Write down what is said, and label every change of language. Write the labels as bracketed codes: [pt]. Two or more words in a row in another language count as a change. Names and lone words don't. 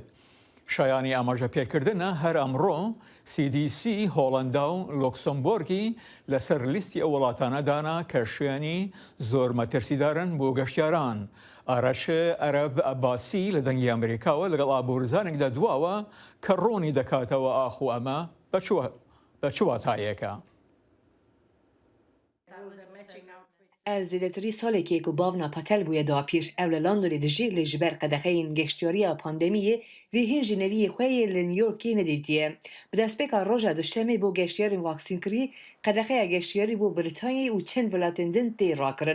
[ckb] شایانی ئاماژە پێکردنە هەر ئەمڕۆ CDC هۆڵەندا و لۆکسمبۆرگی لەسەر لیستی ئەو وڵاتانەدانا کە شوێنی زۆر مەترسیدارن بۆ گەشتیاران. ئارەش ئەرەب ئەباسی لە دەنگی ئەمریکاوە لەگەڵ ئابوورزانێکدا دواوە کە ڕۆنی دەکاتەوە ئاخو ئەمە بە چ واتایەکە. [ku] ev zêdetirî salekê ku bavna Patel bûye dapîr ew li Londonê dijî li ji ber qedexeyên geştyariya pandemiyê vê hîn ji neviyê xwe yê li New Yorkê nedîtiye. Bi destpêka roja duşemê bû geştyarên vaksînkirî qedexeya geştyarî bû Britanyê û çend welatên din tê rakirin.